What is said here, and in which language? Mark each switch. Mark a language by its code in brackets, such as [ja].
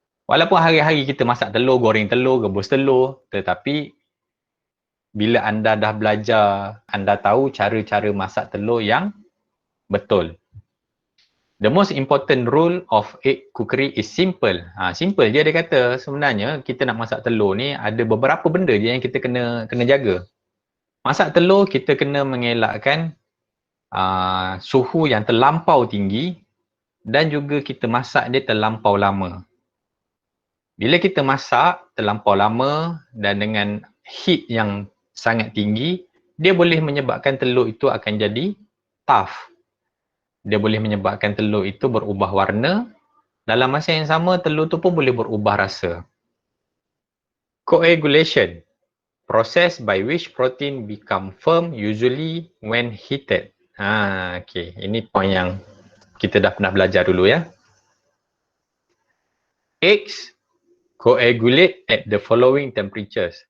[ms] Walaupun hari-hari kita masak telur, goreng telur, rebus telur, tetapi bila anda dah belajar, anda tahu cara-cara masak telur yang betul. [en] The most important rule of egg cookery is simple. [ms] Simple je dia kata. Sebenarnya kita nak masak telur ni ada beberapa benda je yang kita kena jaga. Masak telur kita kena mengelakkan suhu yang terlampau tinggi dan juga kita masak dia terlampau lama. Bila kita masak terlampau lama dan dengan heat yang sangat tinggi, dia boleh menyebabkan telur itu akan jadi tough. Dia boleh menyebabkan telur itu berubah warna. Dalam masa yang sama, telur tu pun boleh berubah rasa. Coagulation. [en] Process by which protein become firm usually when heated. Okay. [ms] Ini point yang kita dah pernah belajar dulu ya. [en] Eggs coagulate at the following temperatures.